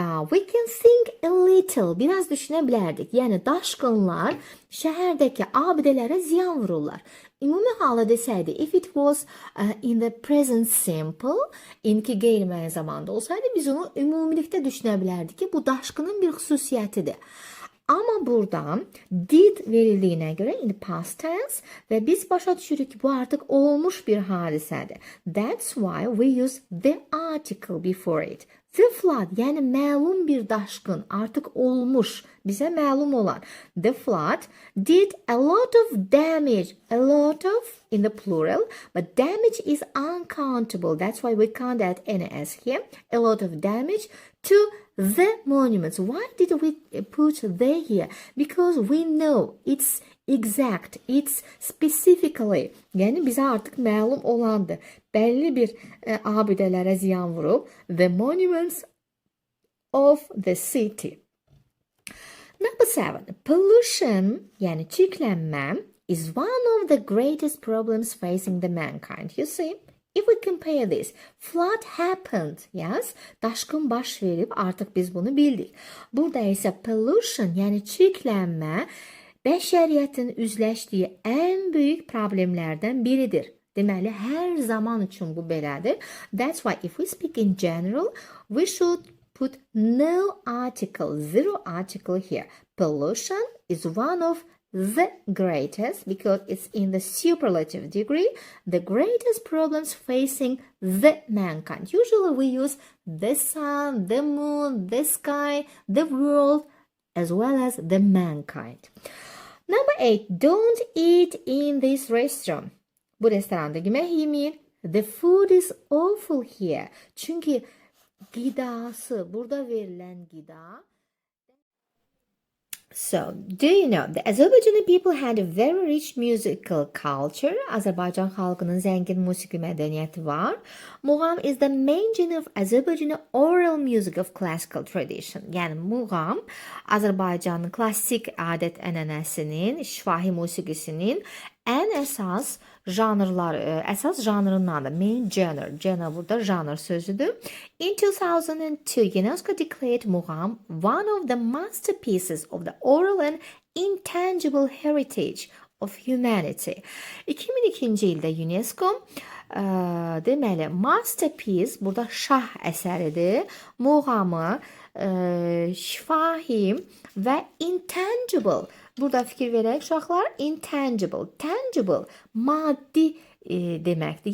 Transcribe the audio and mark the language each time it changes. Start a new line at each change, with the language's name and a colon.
English: We can think a little,
Azerbaijani: biraz düşünebilərdik. Yəni, daşqınlar şəhərdəki abidelərə ziyan vururlar. Ümumi hala desəydi,
English: if it was in the present simple,
Azerbaijani: indiki qeyri-müəyyən zamanda olsaydı, biz onu ümumilikdə düşünə bilərdik ki, bu daşqının bir xüsusiyyətidir. Ama buradan did verildiğine göre
English: in the past tense
Azerbaijani: ve biz başa düşürük ki bu artık olmuş bir hadisedir.
English: That's why we use the article before it. The flood
Azerbaijani: yani məlum bir daşqın artık olmuş bize məlum olan.
English: The flood did a lot of damage. A lot of in the plural but damage is uncountable. That's why we can't add any s here. A lot of damage to the monuments. Why did we put the here? Because we know it's exact, it's specifically.
Azerbaijani: Yani bize artık məlum olandı. Belli bir abidələrə ziyan vurub.
English: The monuments of the city. Number 7. Pollution
Azerbaijani: yani çirklənmə
English: is one of the greatest problems facing the mankind. You see? If we compare this, flood happened, yes,
Azerbaijani: daşqın baş verib, artıq biz bunu bildik. Burada isə pollution, yəni çirklənmə, bəşəriyyətin üzləşdiyi ən böyük problemlərdən biridir. Deməli, hər zaman üçün bu belədir.
English: That's why if we speak in general, we should put no article, zero article here. Pollution is one of the greatest because it's in the superlative degree, the greatest problems facing the mankind. Usually we use the sun, the moon, the sky, the world, as well as the mankind. Number 8, don't eat in this restaurant.
Azerbaijani: Bu restoranda yemək yemeyin.
English: The food is awful here.
Azerbaijani: Çünki qidası, burada verilən qida.
English: So, do you know the Azerbaijani people had a very rich musical culture?
Azerbaijani: Azərbaycan xalqının zəngin musiqi mədəniyyəti var.
English: Muğam is the main genre of Azerbaijani oral music of classical tradition.
Azerbaijani: Yəni muğam Azərbaycanın klassik adət-ənənəsinin, şifahi musiqisinin ən əsas janrındandır.
English: Main genre.
Azerbaijani: Genre burada janr sözüdür.
English: In 2002, UNESCO declared Muğam one of the masterpieces of the oral and intangible heritage of humanity.
Azerbaijani: 2002-ci ildə UNESCO deməli masterpiece burada şah əsəridir. Muğamı şifahi və intangible. Burada fikir verək uşaqlar, intangible, tangible, maddi deməkdir.